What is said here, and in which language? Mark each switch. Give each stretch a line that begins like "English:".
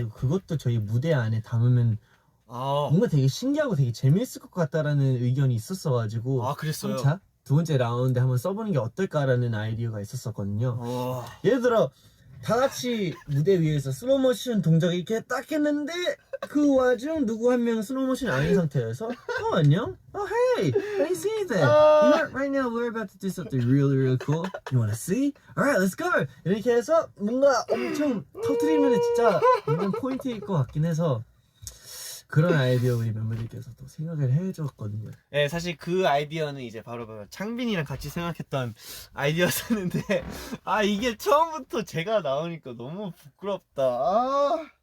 Korean: 그리고 그것도 저희 무대 안에 담으면 뭔가 되게 신기하고 되게 재밌을 것 같다라는 의견이 있었어가지고 그랬어요. 3차 두 번째 라운드 한번 써보는 게 어떨까라는 아이디어가 있었었거든요. 예를 들어 다 같이 무대 위에서 슬로모션 동작을 이렇게 딱 했는데 그 와중 누구 한 명 슬로모션 아닌 상태여서 안녕?
English: Hey, I see that. You know, right now we're about to do something really cool. You wanna see? Alright, let's go.
Korean: 이렇게 해서 뭔가 엄청 터트리면 진짜 완전 포인트일 것 같긴 해서 그런 아이디어 우리 멤버들께서도 생각을 해줬거든요. 네, 사실 그 아이디어는 이제 바로 창빈이랑 같이 생각했던 아이디어였는데 이게 처음부터 제가 나오니까 너무 부끄럽다.